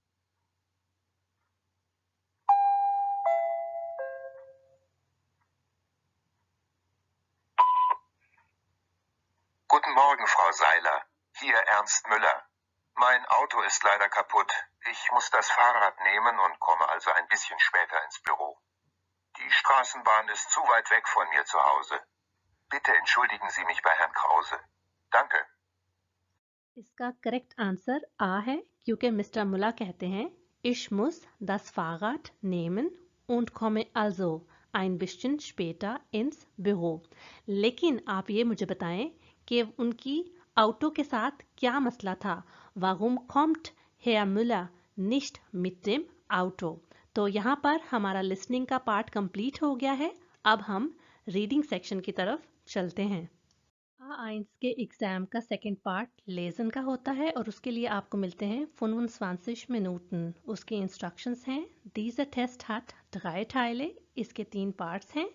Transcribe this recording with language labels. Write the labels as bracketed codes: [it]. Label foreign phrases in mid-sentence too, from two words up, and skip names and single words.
[de] Guten Morgen, Frau Seiler. Hier Ernst Müller. Mein Auto ist leider kaputt. Ich muss das Fahrrad nehmen und komme also ein bisschen später ins Büro. Die Straßenbahn ist zu weit weg von mir zu Hause. Bitte entschuldigen Sie mich bei Herrn Krause. Danke. [hi] इसका [en] correct answer A [hi] है क्योंकि मिस्टर मुल्ला कहते हैं [de] Ich muss das Fahrrad nehmen und komme also ein bisschen später ins Büro। [hi] लेकिन आप ये मुझे बताएं कि उनकी ऑटो के साथ क्या मसला था? [de] Warum kommt Herr Müller nicht mit dem Auto? [hi] तो यहाँ पर हमारा लिसनिंग का पार्ट कंप्लीट हो गया है। अब हम [en] reading section [hi] की तरफ चलते हैं। A1 के एग्जाम का [en] second part [hi] लेसन का होता है और उसके लिए आपको मिलते हैं 25 Minuten। उसके इंस्ट्रक्शंस हैं [de] Dieser Test hat 3 Teile, [hi] इसके 3 पार्ट्स हैं।